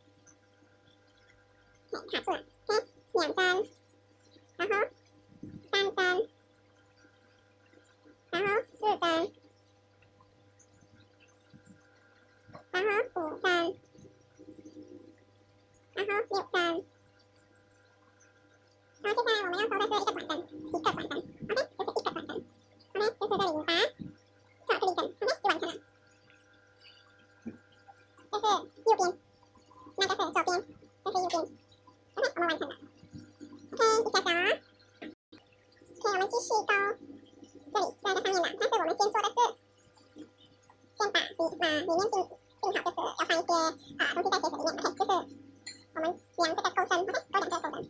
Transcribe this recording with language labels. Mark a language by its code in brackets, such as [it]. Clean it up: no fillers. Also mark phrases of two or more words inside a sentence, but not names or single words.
[zh] ，OK， 卡住了 ，OK， 2針，然後3針，然後4針，然後5針，然後6 針。然后接下来我们要收的是一个短针，OK， 就是一个短针， OK， 就是这里引拔，做这里针 ，OK， 就完成了。这是右边，那个是左边，这是右边 ，OK， 我们完成了。OK， 一下子OK， 我们继续勾这里这个上面的，但是我们先做的是，先把里面定好，就是要放一些东西在鞋子里面 ，OK， 就是我们量这个钩针 ，OK， 勾2个钩针。